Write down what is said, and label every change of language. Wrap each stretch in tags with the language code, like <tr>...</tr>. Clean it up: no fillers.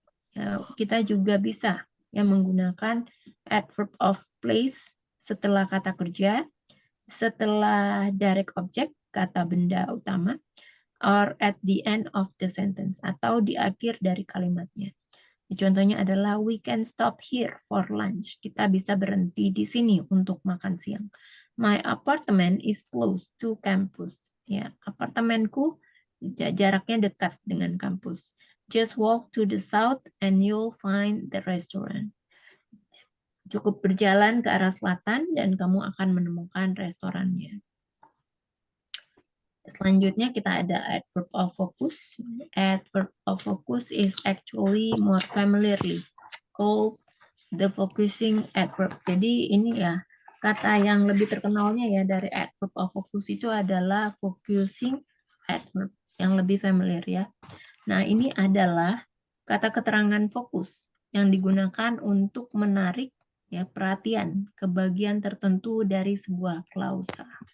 <id>Ya, kita juga bisa ya menggunakan adverb of place setelah kata kerja, setelah direct object, kata benda utama,</id> <en>or at the end of the sentence,</en> <id>atau di akhir dari kalimatnya. Contohnya adalah</id> <en>we can stop here for lunch.</en> <id>Kita bisa berhenti di sini untuk makan siang.</id> <en>My apartment is close to campus.</en> <id>Ya, apartemenku jaraknya dekat dengan kampus.</id> <en>Just walk to the south and you'll find the restaurant.</en> <id>Cukup berjalan ke arah selatan dan kamu akan menemukan restorannya. Selanjutnya kita ada adverb of focus.</id> <en>Adverb of focus is actually more familiarly called the focusing adverb.</en> <id>Jadi ini ya kata yang lebih terkenalnya ya dari adverb of focus itu adalah focusing adverb yang lebih familiar ya. Nah, ini adalah kata keterangan fokus yang digunakan untuk menarik ya perhatian ke bagian tertentu dari sebuah klausa.</id>